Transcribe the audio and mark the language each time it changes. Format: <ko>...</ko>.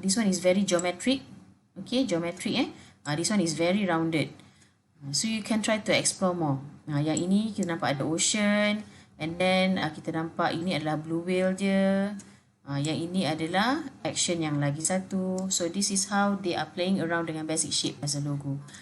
<en>This one is very geometric. Okay, geometric this one is very rounded. So you can try to explore more.</en> <ms>Yang ini kita nampak ada ocean, and then kita nampak ini adalah blue whale je. Yang ini adalah action yang lagi satu.</ms> <en>So this is how they are playing around dengan basic shape as a logo.</en>